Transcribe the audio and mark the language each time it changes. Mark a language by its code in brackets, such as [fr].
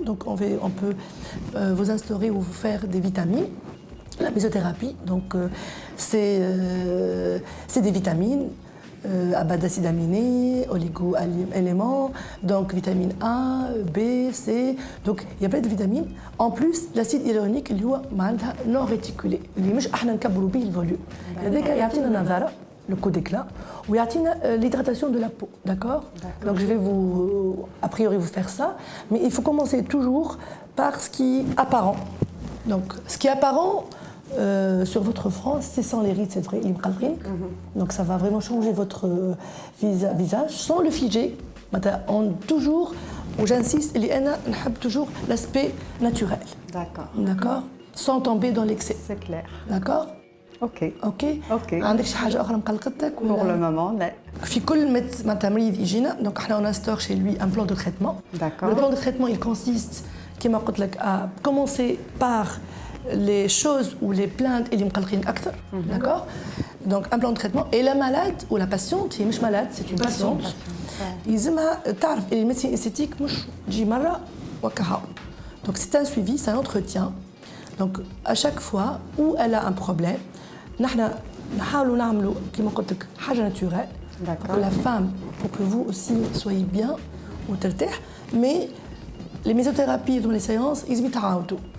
[fr] Donc on peut vous instaurer ou vous faire des vitamines. La mésothérapie, donc c'est des vitamines à base d'acides aminés, oligo-éléments, donc vitamine A, B, C, donc il y a plein de vitamines. [ar] En plus, l'acide hyaluronique, اللي هو معناتها non réticulé, اللي مش احنا نكبروا به الفوليوم. [fr] هذاك يعطينا نظارة, le coup d'éclat, ويعطينا l'hydratation de la peau, d'accord? Donc je vais a priori vous faire ça, mais il faut commencer toujours par ce qui est apparent. Donc ce qui est apparent, sur votre front, c'est sans les rides, c'est vrai, donc ça va vraiment changer votre visage sans le figer. Toujours, j'insiste, j'aime toujours l'aspect naturel. D'accord. Sans tomber dans l'excès. C'est clair. D'accord. Ok. [ar] عندك شي حاجة أخرى مقلقتك؟ [fr] Pour le moment, لا. في كل مريض يجينا donc احنا on instaure chez lui un plan de traitement. D'accord. Le plan de traitement il consiste كما قلت لك à commencer par les choses ou les plaintes اللي مقلقين أكثر, d'accord? Donc un plan de traitement et la malade ou la patiente, هي مش malade, c'est une patiente. [ar] يلزمها تعرف اللي الميديسين esthétique مش تجي مرة وكها. [fr] Donc c'est un suivi, c'est un entretien. Donc à chaque fois où elle a un problème, نحن نحاولوا نعملوا كما قلت لك حاجة naturelle pour la femme, pour que vous aussi soyez bien وترتاح. Mais les mésothérapies dans les séances, ils يتعاودوا.